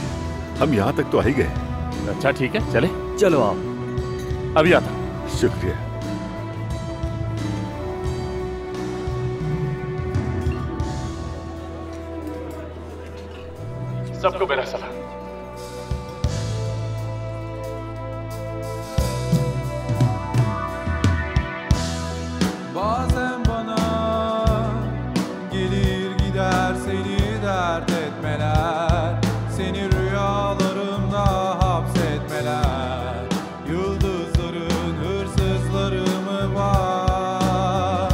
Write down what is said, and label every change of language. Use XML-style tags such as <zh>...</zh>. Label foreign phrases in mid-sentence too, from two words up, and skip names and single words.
<hi>हम यहाँ तक तो आ ही गए। अच्छा ठीक है, चले। चलो आओ। अभी आता। शुक्रिया। सबको मेरा सलाम।</hi> <tr>Bazen bana gelir gider seni dert etmeler, seni rüyalarımda hapsetmeler, yıldızların hırsızları mı var?</tr>